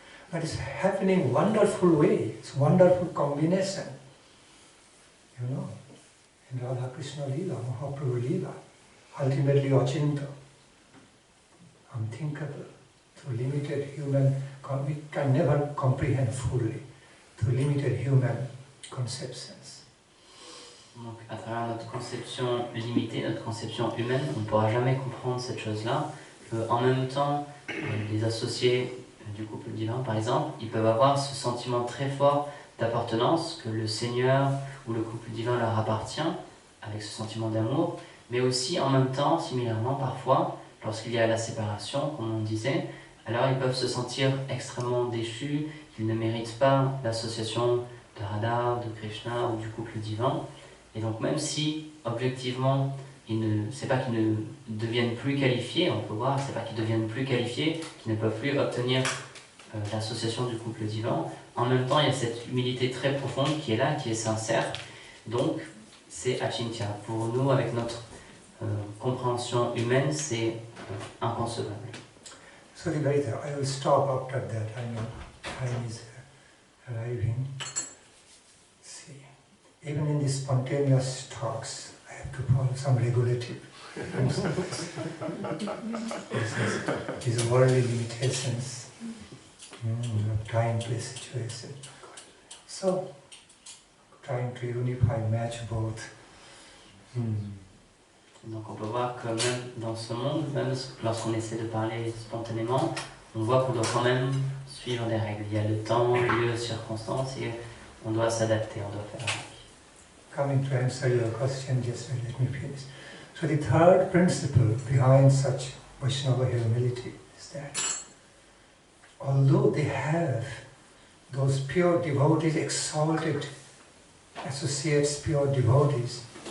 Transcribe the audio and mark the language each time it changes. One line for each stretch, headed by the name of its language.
English: But it's happening in a wonderful way. It's a wonderful combination. You know, in Radha Krishna Leela, Mahaprabhu Leela, ultimately Achinta, unthinkable. Through limited human, we can never comprehend fully. Through limited human conceptions.
French: Donc, à travers notre conception limitée, notre conception humaine, on ne pourra jamais comprendre cette chose-là. En même temps, les associés du couple divin, par exemple, ils peuvent avoir ce sentiment très fort d'appartenance, que le Seigneur ou le couple divin leur appartient, avec ce sentiment d'amour, Mais aussi, en même temps, similairement, parfois, lorsqu'il y a la séparation, comme on disait, alors ils peuvent se sentir extrêmement déchus, qu'ils ne méritent pas l'association de Radha, de Krishna ou du couple divin. Et donc même si, objectivement, c'est pas qu'ils ne deviennent plus qualifiés, on peut voir, c'est pas qu'ils deviennent plus qualifiés, qu'ils ne peuvent plus obtenir l'association du couple divin. En même temps, il y a cette humilité très profonde qui est là, qui est sincère. Donc, c'est achintya. Pour nous, avec notre compréhension humaine, c'est inconcevable.
English: So later, I will stop after that. I know time is arriving. See, even in the spontaneous talks, I have to follow some regulative. These worldly limitations, time, place, situation. So, trying to unify, match both.
French: Donc on peut voir que même dans ce monde, même lorsqu'on essaie de parler spontanément, on voit qu'on doit quand même suivre des règles. Il y a le temps, lieu, circonstances et on doit s'adapter, on doit faire avec.
English: Coming to answer your question, just let me finish. So the third principle behind such Vaishnava humility is that although they have those pure devotees, exalted associates, pure devotees,